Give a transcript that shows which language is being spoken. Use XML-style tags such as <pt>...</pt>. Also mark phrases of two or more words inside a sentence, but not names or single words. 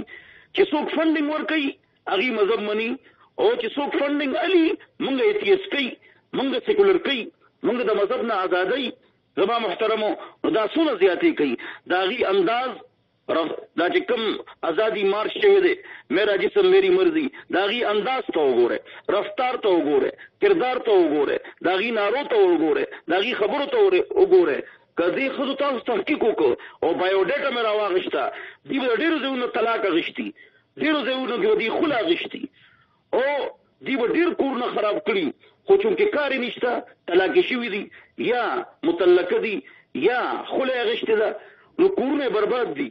<ps>چې څوک فنډینګ ورکوي هغې مذهب مني او چې څوک فنډینګ علي مونږ ایتیسټ کوي مونږ سیکولر کوي مونږ د مذهب نه ازادۍ. زما محترمو نو دا څونه زیاتې کوي. د هغې انداز دا چې کوم ازادي مارچ شوی دی</ps> <ur>میرا جسم میری مرضی</ur> <ps>دا غي انداز ته وګوره رفتار ته وګوره کردار ته وګوره دا غي نارو ته وګوره دا غي خبرو ته وګوره. کدی خود تاسو تحقیق وکړو او بایو ډیټا مې راواغشتا دی به ډیرو ځایونو طلاق غشتي ډیرو ځایونو کې دی خلا غشتي او دی به ډیر کورونه خراب کړي خو چونکې کار نشته طلاق شوی دی یا مطلقه دی یا خلا غشتي ده نو کورونه برباد دي.</ps>